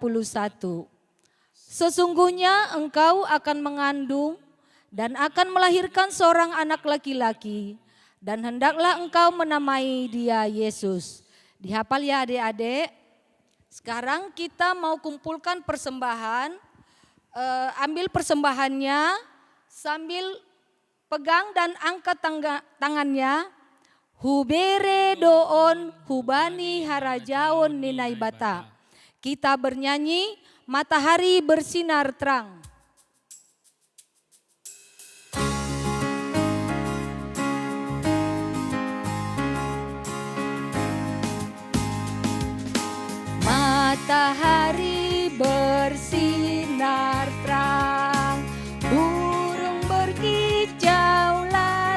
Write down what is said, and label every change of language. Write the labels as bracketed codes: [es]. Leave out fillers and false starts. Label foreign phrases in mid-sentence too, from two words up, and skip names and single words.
[id] Sesungguhnya engkau akan mengandung dan akan melahirkan seorang anak laki-laki, dan hendaklah engkau menamai dia Yesus. Dihafal ya adik-adik. Sekarang kita mau kumpulkan persembahan. Ambil persembahannya sambil pegang dan angkat tangannya. [bts] Hubere doon hubani harajaon ninai bata. [id] Kita bernyanyi matahari bersinar terang. Matahari bersinar terang, burung berkicaulah